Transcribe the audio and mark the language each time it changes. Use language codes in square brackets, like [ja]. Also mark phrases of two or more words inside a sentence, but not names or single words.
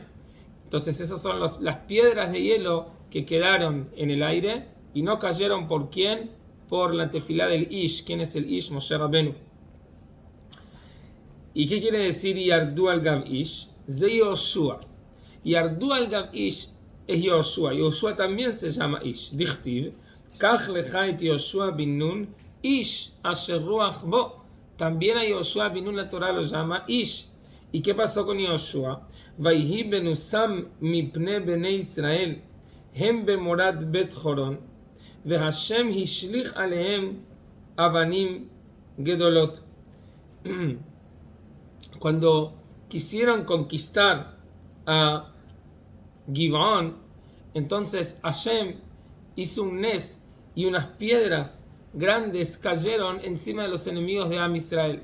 [es] Entonces esas son las piedras de hielo que quedaron en el aire y no cayeron ¿por quién? Por la tefilá del Ish. ¿Quién es el Ish? Moshe Rabbeinu. ¿Y qué quiere decir [he] ירדו על גב איש? זה יהושע ירדו על גב איש es Yoshua. [es] Yoshua también se llama Ish. [he] דכתיב קח לך את יהושע בן נון איש אשר רוח בו. [es] También a Yoshua bin Nun la Torah lo llama Ish. ¿Y qué pasó con Yoshua? [he] ויהי בנסם מפני בני ישראל הם במורד בית חורון וה' השליך עליהם אבנים גדולות. [es] Cuando quisieron conquistar a Givón, entonces Hashem hizo un nes y unas piedras grandes cayeron encima de los enemigos de [he] עם ישראל.